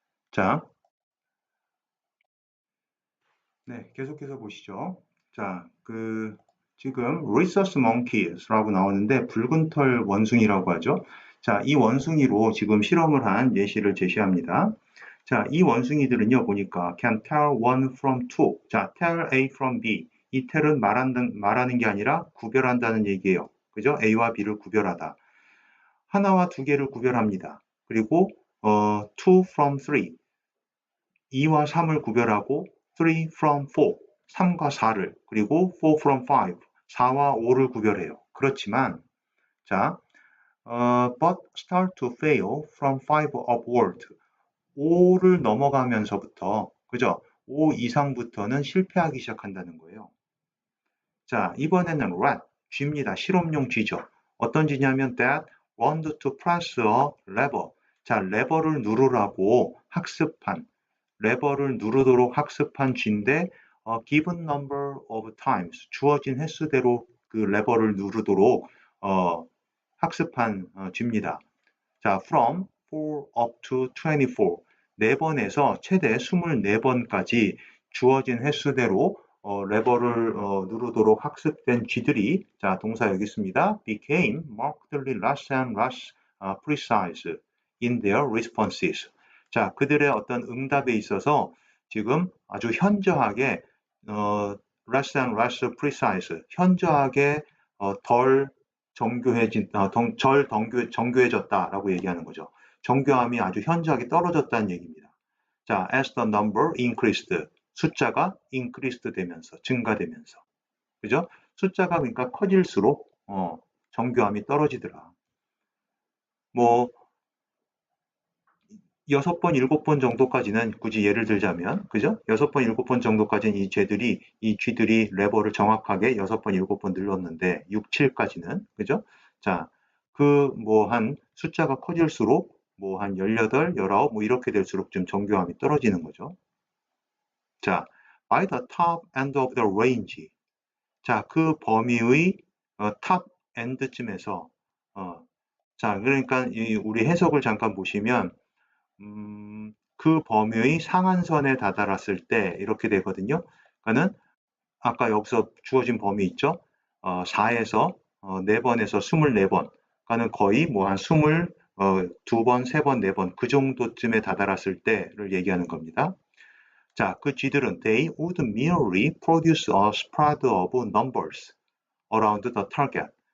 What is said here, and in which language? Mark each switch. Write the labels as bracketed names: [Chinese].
[Korean] 자, 네, 계속해서 보시죠. 자, 지금 rhesus monkeys라고 나오는데 붉은 털 원숭이라고 하죠. 자, 이 원숭이로 지금 실험을 한 예시를 제시합니다. 자, 이 원숭이들은요, 보니까 [English] can tell one from two. 자, tell A from B. [Korean] 이 tell은 말하는 게 아니라 구별한다는 얘기예요. 그죠? A와 B를 구별하다. 하나와 두 개를 구별합니다. 그리고 [English] two from three. [Korean] 2와 3을 구별하고 [English] 3 from 4, [Korean] 3과 4를 그리고 [English] 4 from 5, [Korean] 4와 5를 구별해요. 그렇지만 자, [English] but start to fail from 5 upward. [Korean] 5를 넘어가면서부터 그죠? 5 이상부터는 실패하기 시작한다는 거예요. 자, 이번에는 rat, 쥐입니다. 실험용 쥐죠. 어떤 쥐냐면 [English] that want to press a lever. [Korean] 자, 레버를 누르라고 학습한 레버를 누르도록 학습한 쥐인데 [English] given number of times [Korean] 주어진 횟수대로 그 레버를 누르도록 학습한 쥐입니다. 자, [English] from 4 up to 24 [Korean] 4번에서 최대 24번까지 주어진 횟수대로 레버를 누르도록 학습된 쥐들이, 자, 동사 여기 있습니다. [English] became markedly less and less precise in their responses. [Korean] 자, 그들의 어떤 응답에 있어서 지금 아주 현저하게 [English] less and less precise, [Korean] 현저하게 덜 정교해졌다라고 얘기하는 거죠. 정교함이 아주 현저하게 떨어졌다는 얘기입니다. 자, [English] as the number increased, [Korean] 숫자가 increased 되면서, 증가되면서, 그죠? 숫자가 그러니까 커질수록 정교함이 떨어지더라. 뭐 6번, 7번 정도까지는 굳이 예를 들자면, 그죠? 6번, 7번 정도까지는 이 쥐들이 레버를 정확하게 6번, 7번 눌렀는데 6, 7까지는, 그죠? 자, 한 숫자가 커질수록 한 18, 19, 뭐 이렇게 될수록 좀 정교함이 떨어지는 거죠. [English] 자, by the top end of the range. [Korean] 자, 그 범위의 top end쯤에서, 자, 그러니까 우리 해석을 잠깐 보시면, 그 범위의 상한선에 다다랐을 때 이렇게 되거든요. 그러니까는 아까 여기서 주어진 범위 있죠? 4에서 4번에서 24번. 그러니까는 거의 한 22번, 3번, 4번 그 정도쯤에 다다랐을 때를 얘기하는 겁니다. 자, 그 쥐들은 [English] they would merely produce a spread of numbers around the target.